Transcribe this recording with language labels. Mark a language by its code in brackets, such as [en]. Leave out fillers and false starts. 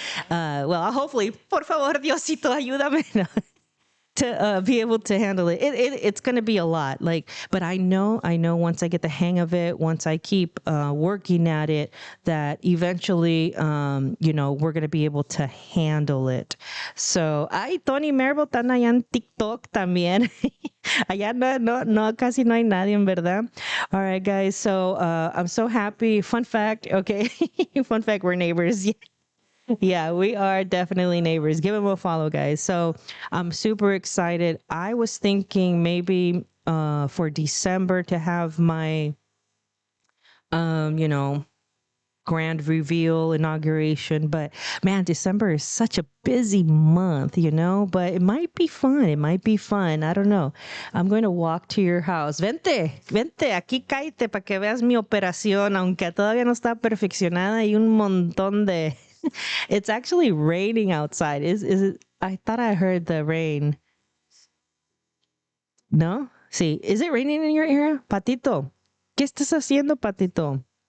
[en] Well, hopefully, [es] por favor, Diosito, ayúdame. [en] No. To be able to handle it. It's going to be a lot. But I know once I get the hang of it, once I keep working at it, that eventually, we're going to be able to handle it. [es] So, Tony Mervo están allá en TikTok también. Allá no, casi no hay nadie, en verdad. [en] All right, guys. So, I'm so happy. Fun fact. Okay. Fun fact. We're neighbors. Yeah, we are definitely neighbors. Give him a follow, guys. So I'm super excited. I was thinking maybe for December to have my grand reveal inauguration, but man, December is such a busy month, but it might be fun. It might be fun. I don't know. I'm going to walk to your house. [es] Vente, aquí cállate para que veas mi operación, aunque todavía no está perfeccionada. Hay un montón de [en] It's actually raining outside. Is it? I thought I heard the rain. No? See, is it raining in your area? Patito. [es] ¿Qué estás haciendo, Patito?